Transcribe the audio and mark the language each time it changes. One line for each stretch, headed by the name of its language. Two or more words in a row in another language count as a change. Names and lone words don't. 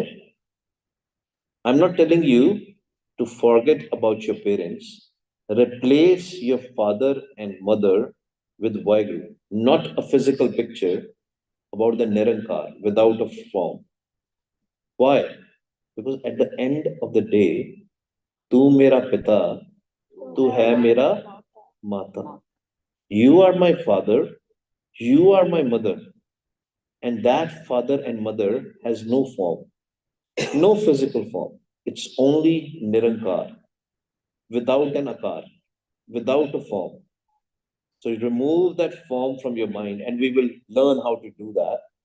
English: I'm not telling you to forget about your parents. Replace your father and mother with Vaigu, not a physical picture about the Nirankar without a form. Why? Because at the end of the day,
Hindi: tu mera pita, tu hai mera mata.
English: You are my father, you are my mother. And that father and mother has no form, no physical form. It's only Nirankar, without an akar, without a form. So you remove that form from your mind, and we will learn how to do that.